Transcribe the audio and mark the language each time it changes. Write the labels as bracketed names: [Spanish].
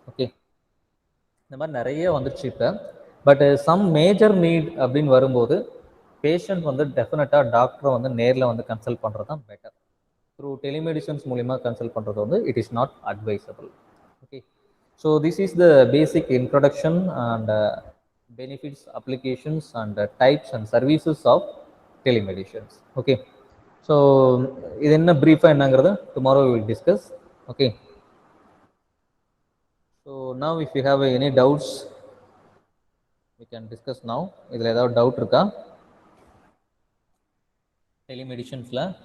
[Tamil] Okay, இந்த மாதிரி நிறைய வந்துருச்சு இப்போ. பட் சம் மேஜர் நீட் அப்படின்னு வரும்போது பேஷண்ட் வந்து டெஃபினட்டாக டாக்டரை வந்து நேரில் வந்து கன்சல்ட் பண்ணுறது தான் பெட்டர். த்ரூ டெலிமெடிசன்ஸ் மூலிமா கன்சல்ட் பண்ணுறது வந்து [English] It is not advisable. Okay, so this is the basic introduction and benefits, applications and types and services of telemedicines. Okay, so [Tamil] இது என்ன பிரீஃபாக என்னங்கிறத [English] tomorrow we will discuss. Okay, so now if you have any doubts we can discuss now. [Tamil] இதில் ஏதாவது doubt இருக்கா டெலிமெடிஷன்ஸில்?